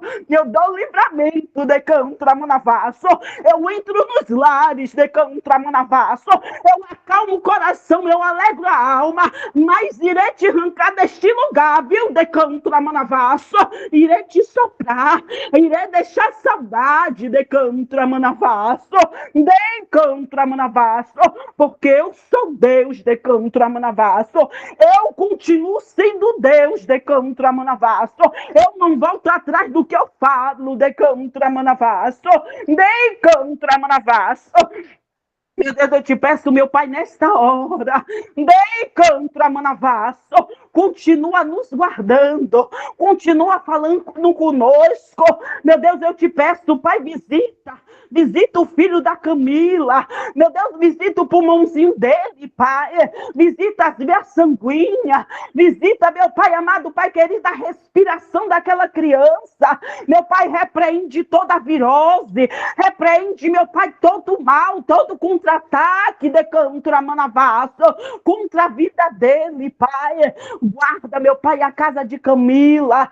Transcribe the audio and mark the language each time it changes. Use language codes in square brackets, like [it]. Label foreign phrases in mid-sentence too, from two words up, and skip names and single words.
[pt] eu dou livramento, decantra manavaço, eu entro nos lares, decantra manavaço, eu acalmo o coração, eu alegro a alma, mas irei te arrancar deste lugar, viu, decantra manavaço, irei te soprar, irei deixar saudade, decantra manavaço, decantra manavaço, porque eu sou Deus, decantra manavaço, eu continuo sendo Deus, decantra manavaço, eu não volto atrás do que eu falo, decantra manavaço, decantra manavaço. Meu Deus, eu te peço, meu Pai, nesta hora, decantra manavaço, continua nos guardando, continua falando conosco, meu Deus, eu te peço, Pai, visita o filho da Camila, meu Deus, visita o pulmãozinho dele, Pai, visita as veias sanguíneas, visita, meu Pai amado, Pai querido, a respiração daquela criança, meu Pai, repreende toda a virose, repreende, meu Pai, todo o mal, todo contra-ataque, decantra manavaço, contra a vida dele, Pai, Guarda, meu Pai, a casa de Camila.